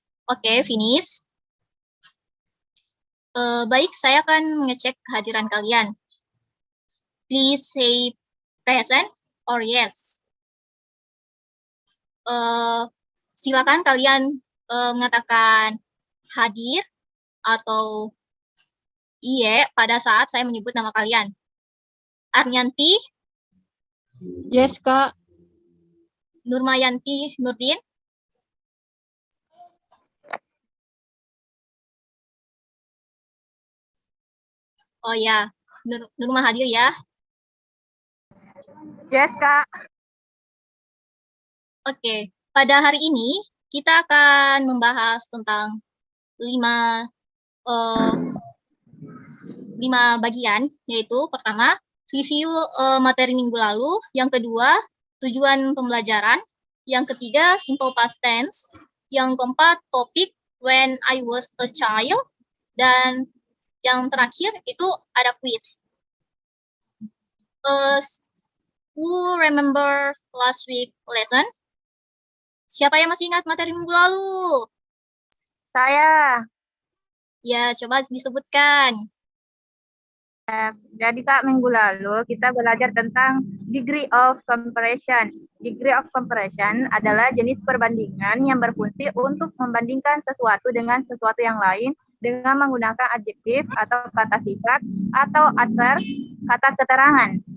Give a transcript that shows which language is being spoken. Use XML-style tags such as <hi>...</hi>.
<en>Oke, finish.</en> <id>Baik, saya akan mengecek kehadiran kalian.</id> <en>Please say present or yes.</en> <id>Silakan kalian mengatakan hadir atau iye pada saat saya menyebut nama kalian. Arnyanti?</id> <en>Yes, Kak.</en> <id>Nurmayanti Nurdin? Oh ya, Nurma hadir ya.</id> <en>Yes, Kak.</en> <id>Oke, pada hari ini kita akan membahas tentang 5 bagian, yaitu pertama, review materi minggu lalu, yang kedua, tujuan pembelajaran, yang ketiga, simple past tense, yang keempat, topik</id> <en>when I was a child,</en> <id>dan yang terakhir itu ada quiz.</id> <en>Who remember last week lesson?</en> <id>Siapa yang masih ingat materi minggu lalu? Saya. Ya, coba disebutkan. Jadi Kak, minggu lalu kita belajar tentang degree of comparison. Degree of comparison adalah jenis perbandingan yang berfungsi untuk membandingkan sesuatu dengan sesuatu yang lain dengan menggunakan adjektif atau kata sifat atau adverb kata keterangan.</id>